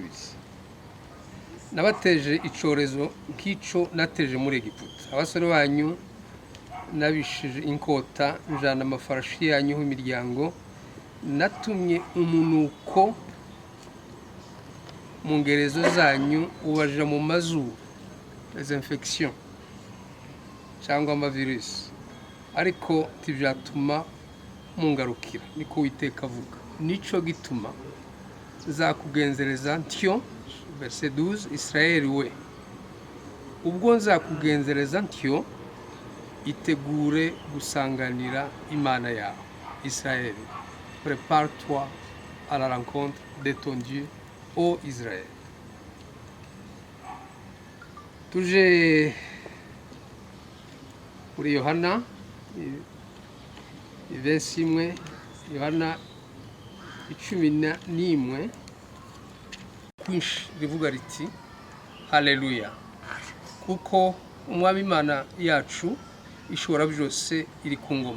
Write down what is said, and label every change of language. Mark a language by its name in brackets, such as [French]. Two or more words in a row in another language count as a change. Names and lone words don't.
[Rundi] Nabateje icorezo nk'ico nateje muri Egiputa, abasore banyu nabishije inkota, njana amafarashi yanyu imiryango, natumye umunuko mu ngerezo zanyu ubaja mu mazuru, [French] les infections [Rundi] cyangwa amavirus, ariko tivyatuma mungarukira, niko Uwiteka avuga. Nico gituma nzakugenzereza ntyo, verset 12, Israeli we, ubwo nzakugenzereza ntyo, itegure gusanganira Imana yawe. Israeli, [French] prépare-toi à la rencontre de ton Dieu, ô Israël. [Rundi] Tuje muri Yohana 21, Yohana 11 kwinshi rivuga riti haleluya, kuko umwami Imana yacu ishobora byose iri ku ngoma.